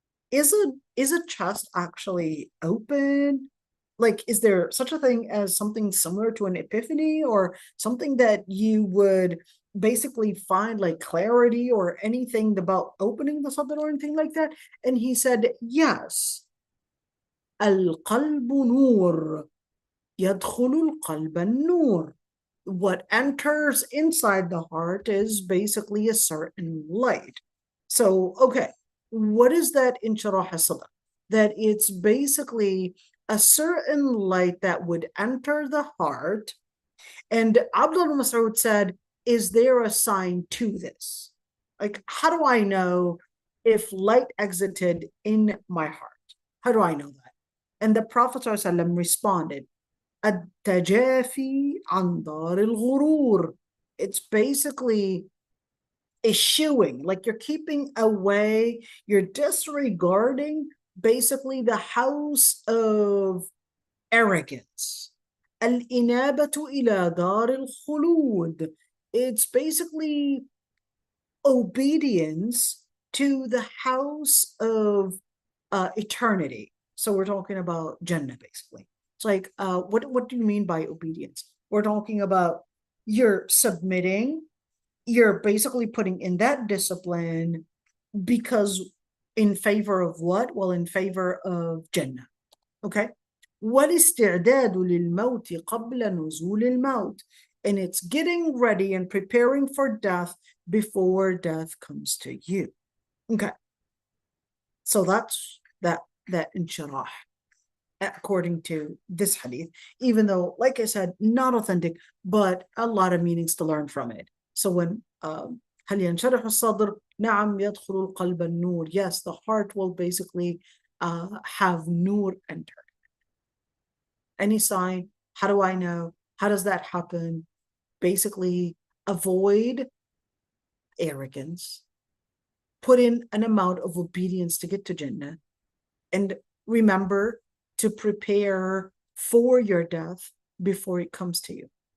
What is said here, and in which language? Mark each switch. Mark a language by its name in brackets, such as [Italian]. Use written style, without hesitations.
[English] Is a chest actually open? Like, is there such a thing as something similar to an epiphany, or something that you would basically find like clarity or anything about opening the sadr or anything like that? And he said, yes. [Arabic] القلب نور يدخل القلب النور. [English] What enters inside the heart is basically a certain light. So, okay, what is that inshirah sadr? That it's basically a certain light that would enter the heart. And Abdullah Mas'ud said, is there a sign to this? Like, how do I know if light exited in my heart? How do I know that? And the Prophet ﷺ responded, [Arabic] التجافي عن دار الغرور. [English] It's basically eschewing, like you're keeping away, you're disregarding basically the house of arrogance. [Arabic] الإنابة إلى دار الخلود. [English] It's basically obedience to the house of eternity. So we're talking about Jannah, basically. It's like, what do you mean by obedience? We're talking about you're submitting, you're basically putting in that discipline because in favor of what? Well, in favor of Jannah. Okay. [Arabic] والاستعداد للموت قبل نزول الموت. [English] And it's getting ready and preparing for death before death comes to you. Okay. So that's that inshirah, according to this hadith, even though, like I said, not authentic, but a lot of meanings to learn from it. So when [Arabic] هل ينشرح الصدر؟ نعم يدخل القلب النور. [English] Yes, the heart will basically have nur enter. Any sign? How do I know? How does that happen? Basically, avoid arrogance, put in an amount of obedience to get to Jannah, and remember to prepare for your death before it comes to you.